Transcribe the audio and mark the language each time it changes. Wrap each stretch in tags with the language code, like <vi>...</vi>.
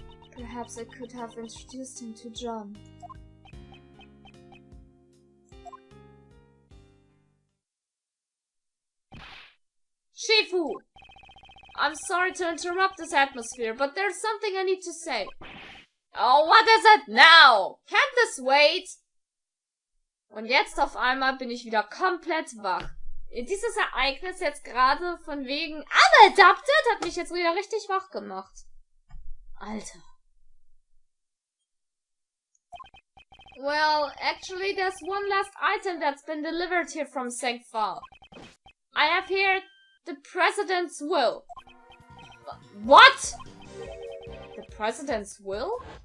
<en>Perhaps I could have introduced him to John. Shifu! I'm sorry to interrupt this atmosphere, but there's something I need to say. Oh, what is it now? Can't this wait?</en> <de>Und jetzt auf einmal bin ich wieder komplett wach. Dieses Ereignis jetzt gerade von wegen Adapted hat mich jetzt wieder richtig wach gemacht. Alter.</de> <en>Well, actually there's one last item that's been delivered here from Sengfa. I have here the president's will. What? The president's will?</en>